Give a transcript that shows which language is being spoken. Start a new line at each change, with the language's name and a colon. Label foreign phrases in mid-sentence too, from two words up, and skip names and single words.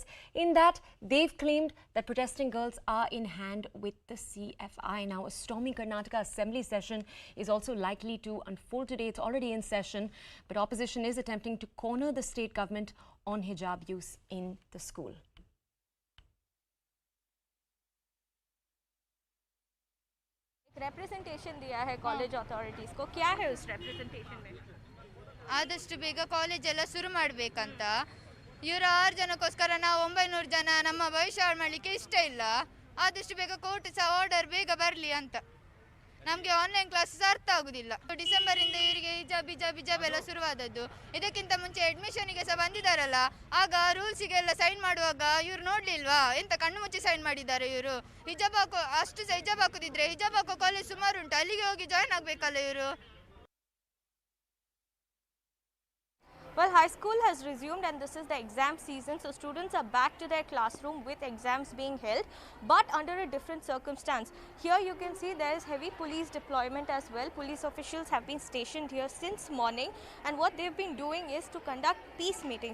English: In that, they've claimed that protesting girls are in hand with the CFI. Now, a stormy Karnataka Assembly session is also likely to unfold today. It's already in session, but opposition is attempting to corner the state government on hijab use in the school.
Hindi: रिप्रेजेंटेशन दिया है
English: college authorities
Hindi: को, क्या है उस रिप्रेजेंटेशन में?
Kannada: ಆದಷ್ಟು ಬೇಗ ಕಾಲೇಜ್ ಎಲ್ಲ ಶುರು ಮಾಡಬೇಕಂತ. ಇವರು 6 ಜನಕ್ಕೋಸ್ಕರ ನಾವು 900 ಜನ ನಮ್ಮ ಭವಿಷ್ಯ ಹಾಳು ಮಾಡಲಿಕ್ಕೆ ಇಷ್ಟ ಇಲ್ಲ. ಆದಷ್ಟು ಬೇಗ ಕೋರ್ಟ್ ಸಹ ಆರ್ಡರ್ ಬೇಗ ಬರಲಿ ಅಂತ. ನಮಗೆ
English: online classes
Kannada: ಅರ್ಥ ಆಗುದಿಲ್ಲ. ಡಿಸೆಂಬರಿಂದ ಇವರಿಗೆ ಹಿಜಾಬ್ ಎಲ್ಲ ಶುರುವಾದದ್ದು. ಇದಕ್ಕಿಂತ ಮುಂಚೆ ಅಡ್ಮಿಷನ್ಗೆ ಸಹ ಬಂದಿದ್ದಾರಲ್ಲ, ಆಗ ರೂಲ್ಸಿಗೆಲ್ಲ ಸೈನ್ ಮಾಡುವಾಗ ಇವ್ರು ನೋಡ್ಲಿಲ್ವಾ? ಎಂತ ಕಣ್ಣು ಮುಚ್ಚಿ ಸೈನ್ ಮಾಡಿದ್ದಾರೆ ಇವರು. ಹಿಜಾಬ್ ಹಾಕೋದಿದ್ರೆ ಹಿಜಾಬ್ ಹಾಕೋ ಕಾಲೇಜ್ ಸುಮಾರು ಉಂಟು, ಅಲ್ಲಿಗೆ ಹೋಗಿ ಜಾಯ್ನ್ ಆಗಬೇಕಲ್ಲ ಇವರು.
English: Well, high school has resumed and this is the exam season, so students are back to their classroom with exams being held, but under a different circumstance. Here you can see there is heavy police deployment as well. Police officials have been stationed here since morning, and what they've been doing is to conduct peace meetings.